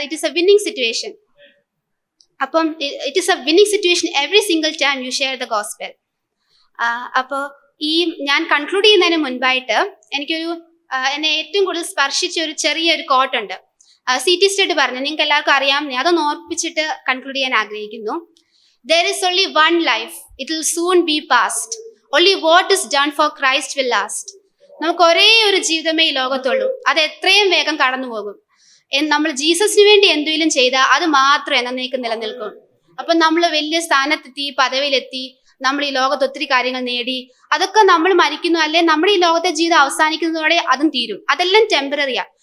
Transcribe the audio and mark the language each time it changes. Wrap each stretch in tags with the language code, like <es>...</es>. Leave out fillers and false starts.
<en>It is a winning situation. അപ്പം it is a winning situation every single time you share the gospel.</en> <ml>അപ്പോൾ ഈ ഞാൻ conclude ചെയ്യുന്നതിന് മുൻപായിട്ട് എന്നെ ഏറ്റവും കൂടുതൽ സ്പർശിച്ച ഒരു ചെറിയൊരു കോട്ടുണ്ട്. CT സ്റ്റഡി പറഞ്ഞു, നിങ്ങൾക്ക് എല്ലാവർക്കും അറിയാം. അതൊന്ന് ഓർപ്പിച്ചിട്ട് കൺക്ലൂഡ് ചെയ്യാൻ ആഗ്രഹിക്കുന്നു.</ml> <en>There is only one life, it will soon be past. Only what is done for Christ will last.</en> <ml>നമുക്ക് ഒരേ ഒരു ജീവിതമേ ഈ ലോകത്തുള്ളൂ, അത് എത്രയും വേഗം കടന്നു പോകും. നമ്മൾ ജീസസിന് വേണ്ടി എന്തെങ്കിലും ചെയ്താൽ അത് മാത്രം എന്നേക്കും നിലനിൽക്കും. അപ്പൊ നമ്മൾ വലിയ സ്ഥാനത്തെത്തി, പദവിയിലെത്തി, നമ്മൾ ഈ ലോകത്ത് ഒത്തിരി കാര്യങ്ങൾ നേടി, അതൊക്കെ നമ്മൾ മരിക്കുന്നു, അല്ലെ നമ്മുടെ ഈ ലോകത്തെ ജീവിതം അവസാനിക്കുന്നതോടെ അതും തീരും. അതെല്ലാം ടെമ്പററിയാ.</ml>